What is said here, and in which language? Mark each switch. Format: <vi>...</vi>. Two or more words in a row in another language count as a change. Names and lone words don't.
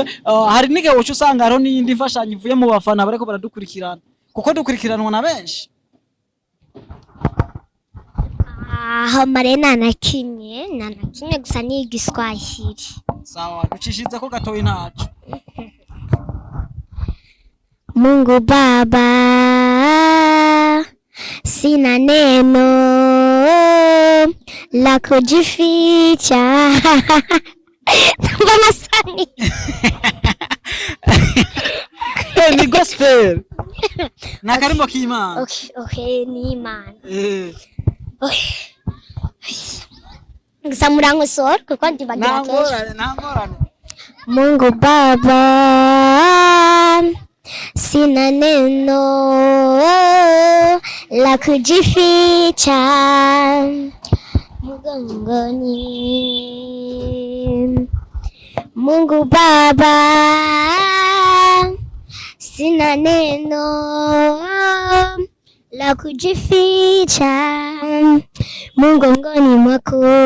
<rn>Hari nige wocu usanga hariho n'iyindi mfashanyo ivuye mu bafana bareko baradukurikirana kuko dukurikiranwa na benshi. Marena na kimwe gusa ni Igiswahili. Sawa, ducishize ko gatoyi ntaco.</rn> <sw>Mungu Baba, sina neno la kujificha.</sw> <rn>Mbona sani? Ni gospel. Na karimbo k'Imana. Okay, ni Imana. Okay. Gusa murankosora kuko ndibagira kenshi. Nangorane.</rn> <sw>Mungu Baba, sina neno la kujificha mgongoni. Mungu Baba, sina neno la kujificha mgongoni mwako.</sw>